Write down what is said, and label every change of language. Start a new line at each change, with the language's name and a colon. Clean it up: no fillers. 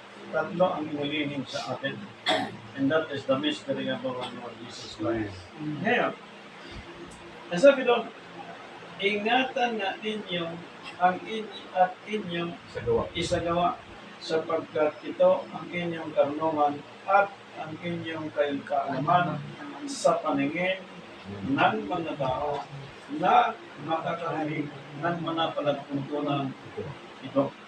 Filipino: Tatlo ang inulihim sa atin.
English: And that is the mystery of our Lord Jesus Christ.
Filipino: Ngayon, ang sabi doon, ingatan nga ninyo ang at inyong isagawa sapagkat ito ang inyong karunungan at ang inyong kaalaman sa paningin ng mga tao na makakarinig ng mga palagpuntunan ito.